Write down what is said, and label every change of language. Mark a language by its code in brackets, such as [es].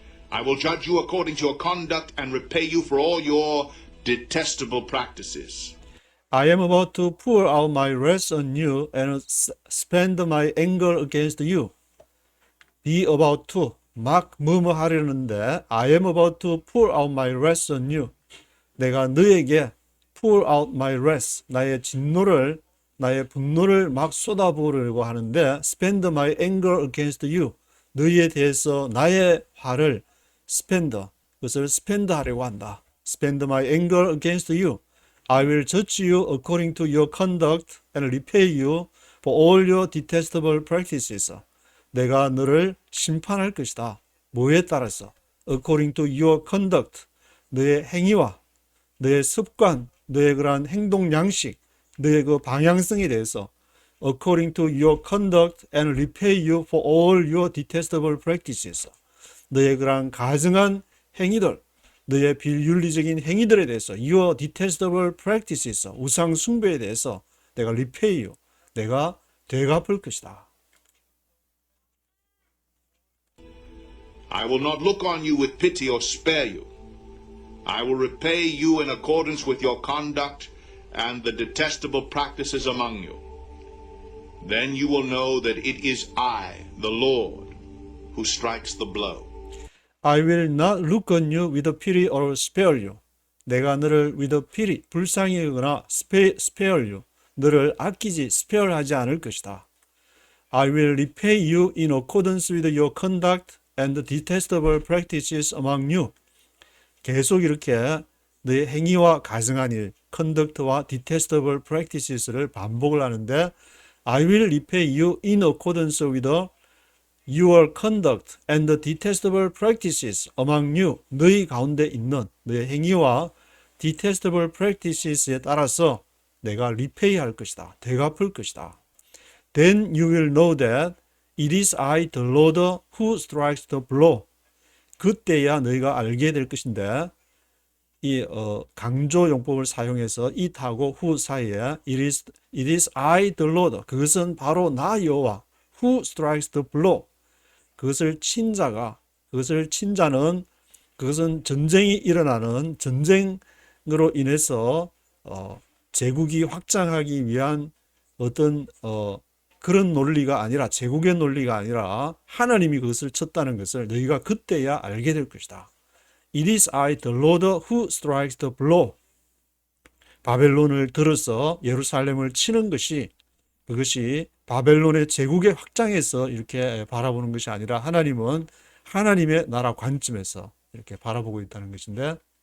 [en] I will judge you according to your conduct and repay you for all your detestable practices. I am about to pour out my wrath on you and spend my anger against you. Be about to, [ko] 막 뭐뭐 하려는데 [en] I am about to pour out my wrath on you. [ko] 내가 너에게 [en] pour out my wrath, [ko] 나의 진노를, 나의 분노를 막 쏟아부으려고 하는데 [en] spend my anger against you. [ko] 너희에 대해서 나의 화를 spend, 그것을 spend 하려고 한다. [en] Spend my anger against you. I will judge you according to your conduct and repay you for all your detestable practices. [ko] 내가 너를 심판할 것이다. 뭐에 따라서? [en] According to your conduct. [ko] 너의 행위와 너의 습관, 너의 그러한 행동 양식, 너의 그 방향성에 대해서 [en] according to your conduct and repay you for all your detestable practices. [ko] 너의 그러한 가증한 행위들, 너의 비윤리적인 행위들에 대해서 [en] your detestable practices, [ko] 우상 숭배에 대해서 내가 [en] repay you, [ko] 내가 되갚을 것이다. [en] I will not look on you with pity or spare you. I will repay you in accordance with your conduct and the detestable practices among you. Then you will know that it is I, the Lord, who strikes the blow. I will not look on you with pity or spare you. [ko] 내가 너를 with pity, 불쌍히 여기거나 [en] spare you, [ko] 너를 아끼지, spare하지 않을 것이다. [en] I will repay you in accordance with your conduct and the detestable practices among you. [ko] 계속 이렇게 너의 행위와 가증한 일, conduct와 detestable practices를 반복을 하는데 [en] I will repay you in accordance with your conduct and the detestable practices among you. [ko] 너희 가운데 있는 너의 행위와 detestable practices에 따라서 내가 repay 할 것이다. 되갚을 것이다. [en] Then you will know that it is I, the Lord, who strikes the blow. [ko] 그때야 너희가 알게 될 것인데 이 강조 용법을 사용해서 it하고 who 사이에 [en] it is I the Lord [ko] 그것은 바로 나 여호와 [en] who strikes the blow [ko] 그것을 친 자는 그것은 전쟁이 일어나는 전쟁으로 인해서 제국이 확장하기 위한 어떤 그런 논리가 아니라 제국의 논리가 아니라 하나님이 그것을 쳤다는 것을 너희가 그때야 알게 될 것이다. [en] It is I, the Lord, who strikes the blow. [ko] 바벨론을 들어서 예루살렘을 치는 것이 그것이 바벨론의 제국의 확장에서 이렇게 바라보는 것이 아니라 하나님은 하나님의 나라 관점에서 이렇게 바라보고 있다는 것인데